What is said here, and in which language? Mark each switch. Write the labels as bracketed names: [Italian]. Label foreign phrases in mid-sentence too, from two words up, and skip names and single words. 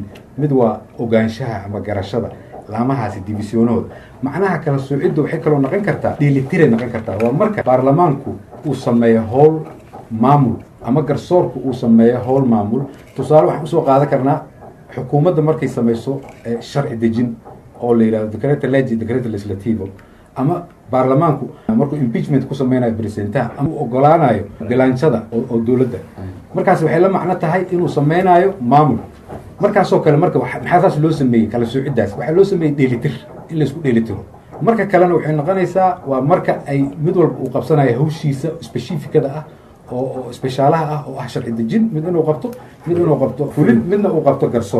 [Somali] mid waa ogaanshaha ama garashada laamahaasi divisionooda. macnaha kala soocidda waxay kaloo noqon kartaa dheelitiray noqon kartaa. waa marka baarlamaanku uu sameeyo howl maamul ama garsoorku uu sameeyo howl maamul. tusaale waxaan usoo qaadan karnaa xukuumadda markay samayso sharci dejin oo la yidhahdo [Italian] decreto legi decreto legislativo, [Somali] ama baarlamaanku markuu impeachment ku sameynayo presidentaha ama uu ogolaanayo bilaanshada oo dowladda, markaas waxay la macno tahay inuu sameynayo maamul. markaasoo kale marka maxaa saas loo sameeyey kala soocidaas? waxaa loo sameeyey dheelitir, in laisku dheelitiro. marka kalena waxay noqonaysaa waa marka ay mid walba uu qabsanayo hawshiisa specificada ah oo isbeshaalaha ah oo ah sharci dejin, mid inuu qabto fulin, midna uu qabto garsoor.